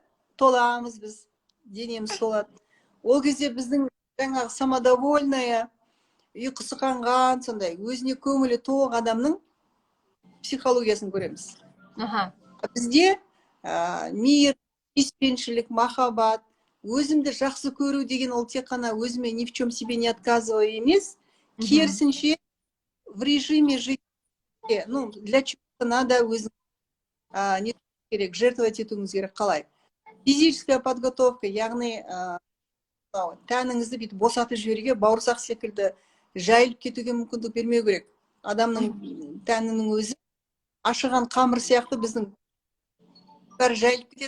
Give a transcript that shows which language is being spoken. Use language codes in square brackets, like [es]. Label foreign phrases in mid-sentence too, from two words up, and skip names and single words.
[kk] Толамыз біз, денеміз толады. Ол кезде біздің жаңағы самодовольная, ұйқысы қанған, сондай өзіне көңілі тоқ адамның психологиясын көреміз. Бізде мейір, сүйіспеншілік, махаббат, өзімді жақсы көру деген ол тек қана өзіме [ru] ни в чем себе не отказываю [kk] емес, керісінше [ru] в режиме жизни, для чего-то надо [kk] өзің не керек, жертвовать етуіңіз керек. Қалай? [ru] Физическая подготовка, [kk] яғни тәніңізді бүйтіп босатып жіберуге, бауырсақ секілді жайылып кетуге мүмкіндік бермеу керек. Адамның тәнінің өзі ашыған қамыр сияқты біздің бәрі жайылып кетеді.